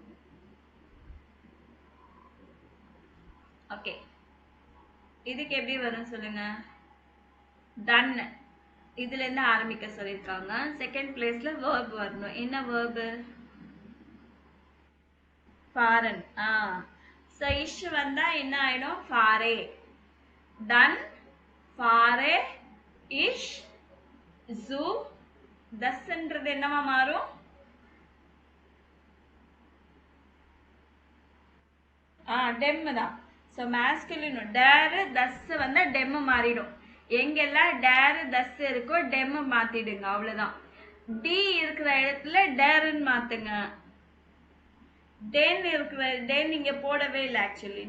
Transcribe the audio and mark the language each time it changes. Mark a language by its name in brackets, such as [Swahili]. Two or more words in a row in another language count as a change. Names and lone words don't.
[Tamil] ஓகே, இதுக்கு எப்படி வரும் சொல்லுங்க? done. இதுல இருந்து ஆரம்பிக்க சொல்லிருக்காங்க. [English] second place [Tamil] verb வரணும். என்ன verb? fahren. so ish வந்தா என்ன ஆயிடும்? fahre. [German] dann fahre ich zu. [Tamil] das என்றது என்னவா மாறும்? டெம் தான். ஸோ மேஸ்குலின் [German] der das [Tamil] வந்து டெம்மு மாறிடும். எங்கெல்லாம் [German] der das [Tamil] இருக்கோ டெம்மு மாத்திடுங்க, அவ்வளோதான். டி இருக்கிற இடத்துல டேருன்னு மாத்துங்க. டென் இருக்கிற டென் இங்க போடவே இல்லை ஆக்சுவலி.